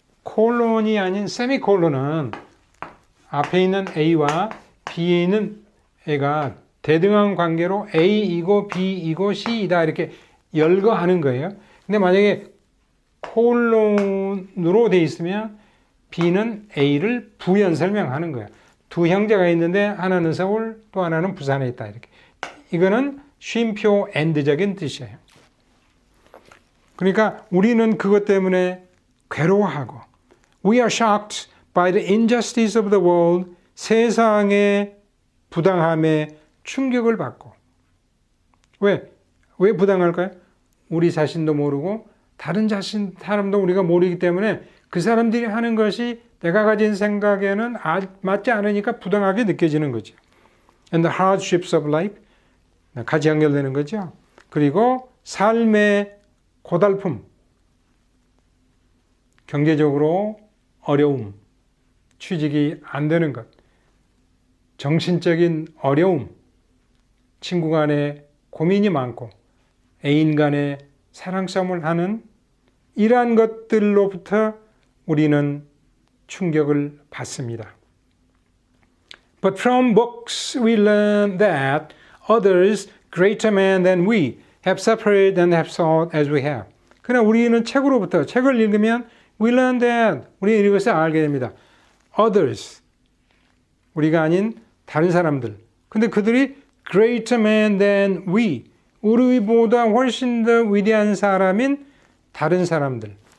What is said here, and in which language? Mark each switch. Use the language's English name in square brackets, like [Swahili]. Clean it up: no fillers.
[Korean] 콜론이 아닌 세미콜론은 앞에 있는 A와 B에 있는 A가 대등한 관계로 A이고 B이고 C이다 이렇게 열거하는 거예요. 근데 만약에 콜론으로 돼 있으면 B는 A를 부연 설명하는 거예요. 두 형제가 있는데 하나는 서울 또 하나는 부산에 있다 이렇게. 이거는 쉼표 엔드적인 뜻이에요. 그러니까 우리는 그것 때문에 괴로워하고 [English] We are shocked by the injustice of the world. [Korean] 세상의 부당함에 충격을 받고 왜 부당할까요? 우리 자신도 모르고 다른 사람도 우리가 모르기 때문에 그 사람들이 하는 것이 내가 가진 생각에는 맞지 않으니까 부당하게 느껴지는 거죠. [English] And the hardships of life. [Korean] 같이 연결되는 거죠. 그리고 삶의 고달픔, 경제적으로 어려움, 취직이 안 되는 것, 정신적인 어려움, 친구 간에 고민이 많고 애인 간에 사랑싸움을 하는 이러한 것들로부터 우리는 충격을 받습니다. [English] But from books we learn that others greater men than we have suffered and have sought as we have. [Korean] 그러나 우리는 책으로부터 책을 읽으면 [English] we learn that [Korean] 우리는 이것을 알게 됩니다. Others 우리가 아닌 다른 사람들. 근데 그들이 [English] greater man than we [Korean] 우리보다 훨씬 더 위대한 사람인 다른 사람들.